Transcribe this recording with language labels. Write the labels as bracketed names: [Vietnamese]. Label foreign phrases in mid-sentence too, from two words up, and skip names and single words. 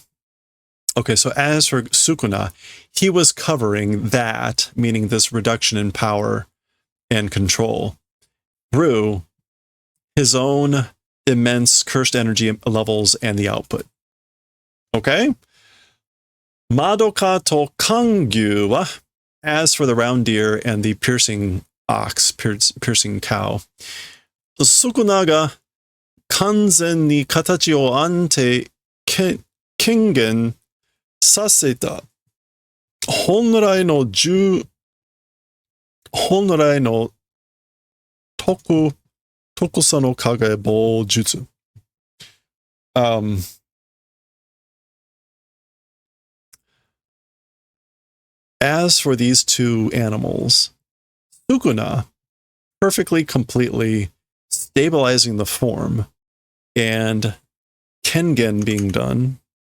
[English] Okay, so as for Sukuna, he was covering that, meaning this reduction in power and control, through his own immense cursed energy levels and the output. Okay? [Japanese] 円鹿と貫牛は, [English] as for the round deer and the piercing ox, piercing cow, [Japanese] 宿儺が完全に形を安定顕現させた本来の十種の影法術. [English] As for these two animals, Sukuna perfectly, completely stabilizing the form, and Kengen being done,